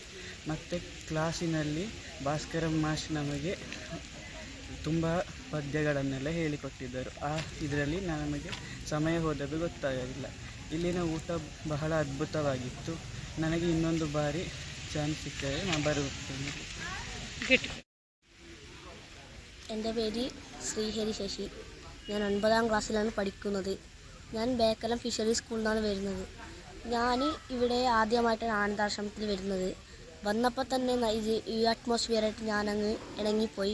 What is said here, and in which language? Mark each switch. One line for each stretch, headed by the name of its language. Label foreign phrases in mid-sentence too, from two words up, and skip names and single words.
Kannada: ಮತ್ತು ಕ್ಲಾಸಿನಲ್ಲಿ ಭಾಸ್ಕರ ಮಾಷ್ ನಮಗೆ ತುಂಬ ಪದ್ಯಗಳನ್ನೆಲ್ಲ ಹೇಳಿಕೊಟ್ಟಿದ್ದರು. ಇದರಲ್ಲಿ ನಮಗೆ ಸಮಯ ಹೋದದ್ದು ಗೊತ್ತಾಗಲಿಲ್ಲ. ಇಲ್ಲಿನ ಊಟ ಬಹಳ ಅದ್ಭುತವಾಗಿತ್ತು. ನನಗೆ ಇನ್ನೊಂದು ಬಾರಿ ಚಾನ್ಸ್ ಸಿಕ್ಕರೆ ನಾನು ಬರುತ್ತೇನೆ.
Malayalam: എൻ്റെ പേര് ശ്രീഹരി ശശി. ഞാൻ 9ാം ക്ലാസ്സിലാണ് പഠിക്കുന്നത്. ഞാൻ ബേക്കലം ഫിഷറി സ്കൂളിൽ നിന്നാണ് വരുന്നത്. ഞാൻ ഇവിടെ ആദ്യമായിട്ടാണ് ആനന്ദാശ്രമത്തിൽ വരുന്നത്. വന്നപ്പോൾ തന്നെ ഈ അറ്റ്മോസ്ഫിയറായിട്ട് ഞാനങ്ങ് ഇണങ്ങിപ്പോയി.